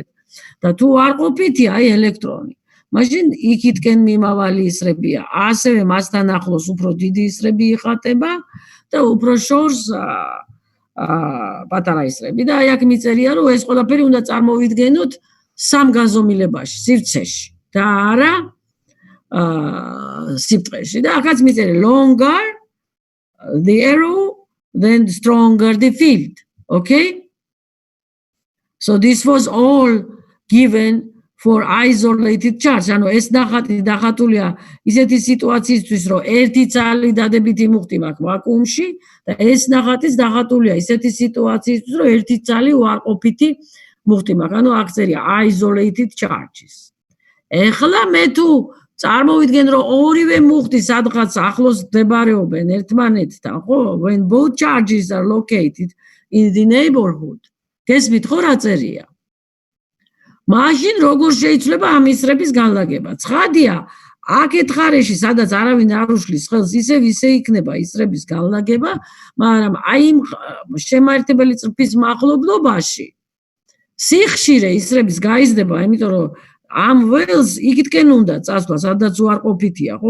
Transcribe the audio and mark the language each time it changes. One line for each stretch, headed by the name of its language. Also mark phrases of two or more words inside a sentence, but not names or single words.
Georgian: და თუ არ ყოფითია აი ელექტრონი, მაშინ იქითკენ მიმავალი ისრებია, ასევე მასთან ახლოს უფრო დიდი ისრები იხატება და უფრო შორს პატარა ისრები და აი აქ მიწერია, რომ ეს ყველაფერი უნდა წარმოვიდგენოთ 3 განზომილებაში, სივრცეში და არა სიბრტყეში და ახაც მიწერე
English: longer the arrow then stronger the field, okay? So this was all given for isolated charge.
Georgian: ანუ ეს ნახატი დახატულია ისეთი სიტუაციისთვის, რომ ერთი ცალი დადებითი მუხტი მაქვს ვაკუუმში და ეს ნახატიც დახატულია ისეთი სიტუაციისთვის, რომ ერთი ცალი უარყოფითი მუხტი მაქვს. ანუ აქ წერია
English: isolated charges.
Georgian: ეხლა მე თუ წარმოვიდგენ, რომ ორივე მუხტი სადღაც ახლოს მდებარეობენ ერთმანეთთან, ხო?
English: When both charges are located in the neighborhood.
Georgian: გესმით ხო რა წერია? მაშინ როგორ შეიძლება ამ ისრების განლაგება? ცხადია, აქეთ ხარეში, სადაც არავინ არ უშლის ხელს, ისე იქნება ისრების განლაგება, მაგრამ აი იმ შემაერთებელი წრფის მახლობლობაში სიხშირე ისრების გაიზრდება, იმიტომ რომ ამ ველს იქითკენ უნდა წასვლა, სადაც უარყოფითია, ხო?